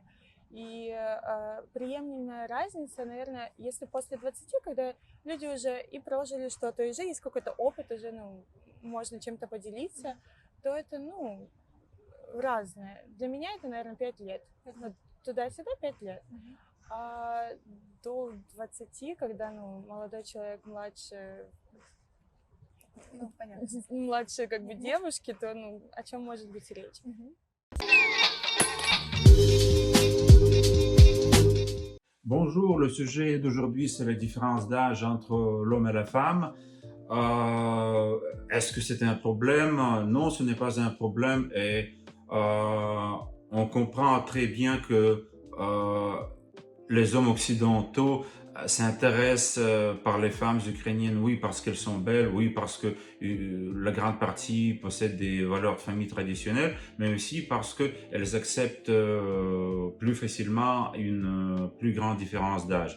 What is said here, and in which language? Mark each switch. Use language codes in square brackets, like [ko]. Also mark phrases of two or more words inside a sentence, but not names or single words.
[ru] И приемлемая разница, наверное, если после 20, когда люди уже и прожили что-то, и уже есть какой-то опыт, уже, ну, можно чем-то поделиться, то это, ну, разное. Для меня это, наверное, 5 лет. Вот туда-сюда 5 лет. А до 20, когда, ну, молодой человек младше, Ну, понятно. младше как бы девушки, то, ну, о чем может быть речь? [fr] Bonjour, le sujet d'aujourd'hui c'est la différence d'âge entre l'homme et la femme. Est-ce que c'est un problème? Non, ce n'est pas un problème et on comprend très bien que les hommes occidentaux s'intéressent par les femmes ukrainiennes, oui, parce qu'elles sont belles, oui, parce que la grande partie possède des valeurs de famille traditionnelles, mais aussi parce qu'elles acceptent plus facilement une plus grande différence d'âge.